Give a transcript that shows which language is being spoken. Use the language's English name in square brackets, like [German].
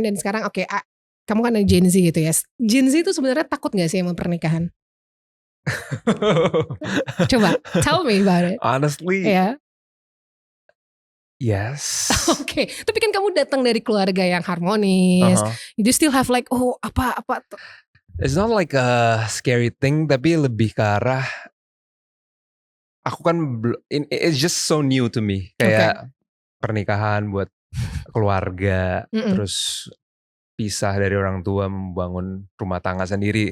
[Indonesian] Dan sekarang kamu kan ada Gen Z gitu ya. Gen Z itu sebenarnya takut gak sih sama pernikahan? Coba [English] tell me about it. Honestly, yes. [Indonesian] Oke, tapi kan kamu datang dari keluarga yang harmonis. [English] You still have like apa? It's not like a scary thing, [Indonesian] tapi lebih ke arah aku kan [English] it's just so new to me. [Indonesian] Kayak pernikahan buat keluarga, terus pisah dari orang tua, membangun rumah tangga sendiri.